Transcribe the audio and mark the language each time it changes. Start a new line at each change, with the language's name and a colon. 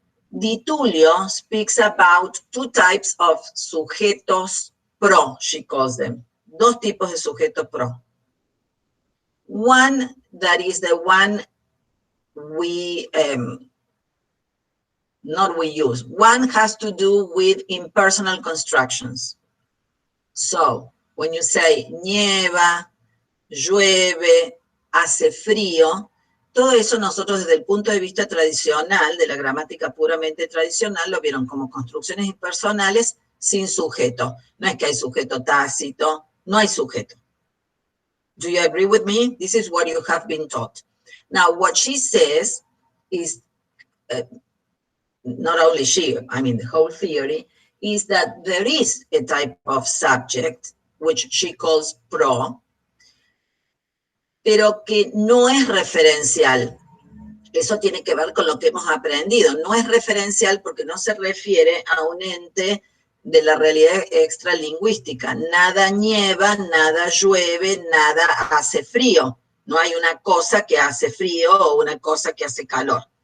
English: Di Tullio speaks about two types of sujetos pro, she calls them.
Spanish: Dos tipos de sujeto pro.
English: One that is the one we use. One has to do with impersonal constructions. So, when you say
Spanish: nieva, llueve, hace frío, todo eso nosotros desde el punto de vista tradicional, de la gramática puramente tradicional, lo vieron como construcciones impersonales sin sujeto. No es que hay sujeto tácito, no hay sujeto.
English: Do you agree with me? This is what you have been taught. Now, what she says is, not only she, I mean the whole theory, is that there is a type of subject, which she calls pro,
Spanish: pero que no es referencial. Eso tiene que ver con lo que hemos aprendido. No es referencial porque no se refiere a un ente de la realidad extralingüística. Nada nieva, nada llueve, nada hace frío. No hay una cosa que hace frío o una cosa que hace calor.